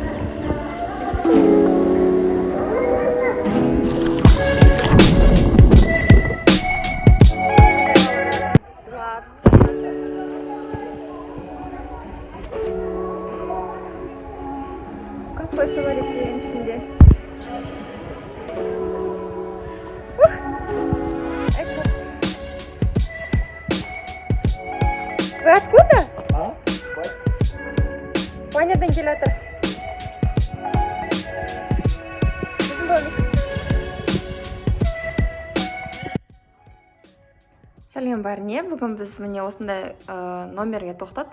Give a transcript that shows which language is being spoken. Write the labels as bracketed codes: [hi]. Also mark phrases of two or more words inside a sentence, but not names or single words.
[tr] Kafası var ekleyin şimdi. [ru] Вы откуда? [kk] Ванядан келе жатыр. Сәлем бәріне, бүгін біз міне осындай номерге тоқтат.